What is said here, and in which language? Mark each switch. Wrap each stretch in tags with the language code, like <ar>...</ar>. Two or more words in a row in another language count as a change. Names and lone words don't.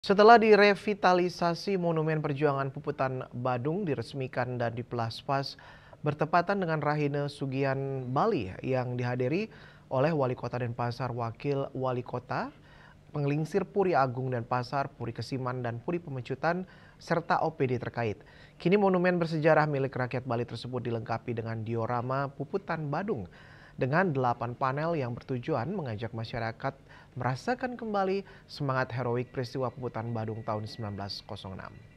<id>Setelah direvitalisasi, Monumen Perjuangan Puputan Badung diresmikan dan diplaspas bertepatan dengan Rahine Sugian Bali yang dihadiri oleh Wali Kota Denpasar, Wakil Wali Kota, Penglingsir Puri Agung Denpasar, Puri Kesiman, dan Puri Pemecutan, serta OPD terkait. Kini monumen bersejarah milik rakyat Bali tersebut dilengkapi dengan diorama Puputan Badung dengan 8 panel yang bertujuan mengajak masyarakat merasakan kembali semangat heroik peristiwa Puputan Badung tahun 1906.</id>